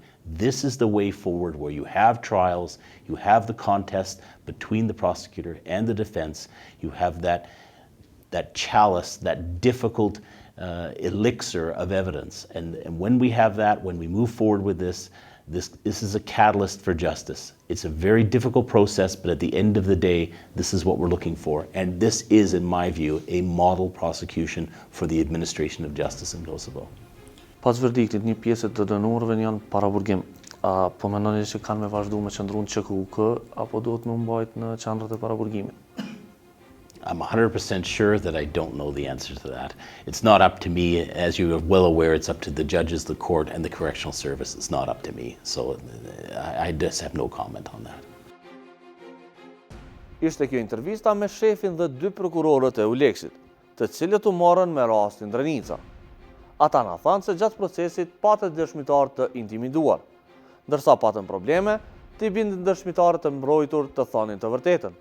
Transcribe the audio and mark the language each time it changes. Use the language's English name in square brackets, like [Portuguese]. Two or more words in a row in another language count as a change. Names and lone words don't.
[English] This is the way forward, where you have trials, you have the contest between the prosecutor and the defense, you have that chalice, that difficult elixir of evidence. And when we have that, when we move forward with this is a catalyst for justice. It's a very difficult process, but at the end of the day, this is what we're looking for. And this is, in my view, a model prosecution for the administration of justice in Kosovo. [Albanian] Pas verdiktit, një pjesë të dënuarve janë para burgim. Po mendoni që kanë me vazhdu me qëndru në ÇKUK apo duhet me mbajt në qendrat e paraburgimit? [English] I'm 100% sure that I don't know the answer to that. It's not up to me. As you are well aware, it's up to the judges, the court, and the correctional service. It's not up to me. So I just have no comment on that. [Albanian] Ishte kjo intervista me shefin dhe 2 prokurorët e Uleksit, të cilët u morën me rastin Drenica. Ata na thanë se gjatë procesit patën dëshmitar të intimiduar, ndërsa patën probleme të i bindin dëshmitarët të mbrojtur të thonin të vërtetën.